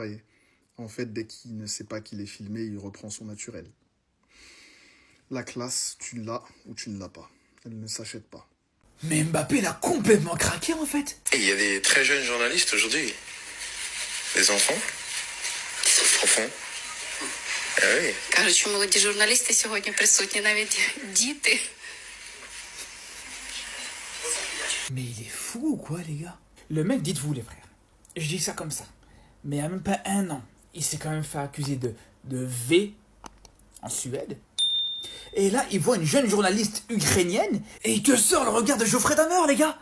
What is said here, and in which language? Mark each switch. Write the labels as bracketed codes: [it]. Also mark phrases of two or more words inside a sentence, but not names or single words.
[fr] Et en fait, dès qu'il ne sait pas qu'il est filmé, il reprend son naturel. La classe, tu l'as ou tu ne l'as pas. Elle ne s'achète pas. Mais Mbappé, il a complètement craqué en fait. Et il y a des très jeunes journalistes aujourd'hui. Des enfants. Enfants. Ah oui. [uk] Кажуть, що молоді журналісти сьогодні присутні, навіть діти. [fr] Mais il est fou ou quoi, les gars? Le mec, dites-vous, les frères, je dis ça comme ça, mais il n'y a même pas un an, il s'est quand même fait accuser de V en Suède. Et là, il voit une jeune journaliste ukrainienne et il te sort le regard de Geoffrey Dahmer, les gars.